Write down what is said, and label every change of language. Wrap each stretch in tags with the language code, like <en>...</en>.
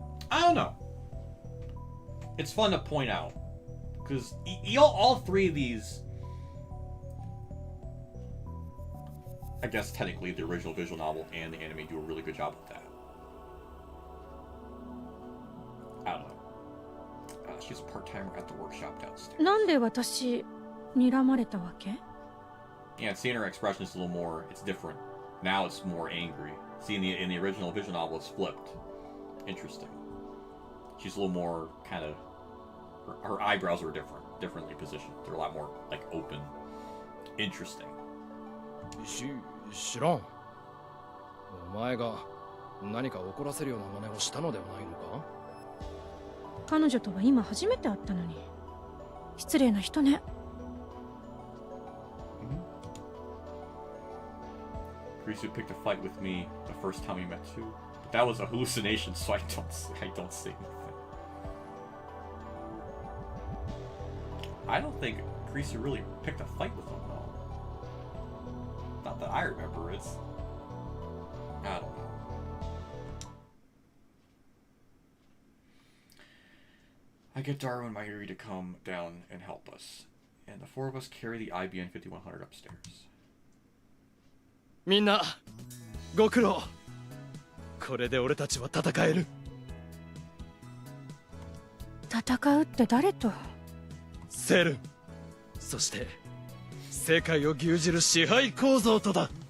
<en>I don't know. It's fun to point out, because all 3 of these, I guess technically the original visual novel and the anime do a really good job with that. I don't know. She's a part-timer at the workshop downstairs.</en> <ja>なんで私睨まれたわけ?</ja> <en>Yeah, seeing her expression is a little more, it's different. Now it's more angry. See, in the original visual novel, it's flipped. Interesting. She's a little more kind of, her eyebrows are differently positioned. They're a lot more like open. Interesting.</en> <ja>知らん。お前が何か怒らせるような真似をしたのではないのか? 彼女とは今初めて会ったのに失礼な人ね。</ja> <en>Risu picked a fight with me the first time we met too. But that was a hallucination, so I don't say anything. I don't think Risu really picked a fight with him though. Not that I remember. I don't know. I get Darwin and Mayuri to come down and help us, and the 4 of us carry the IBN 5100 upstairs.</en> <ja>みんなご苦労。これで俺たちは戦える。戦うって誰と？セルン。そして世界を牛耳る支配構造とだ。</ja>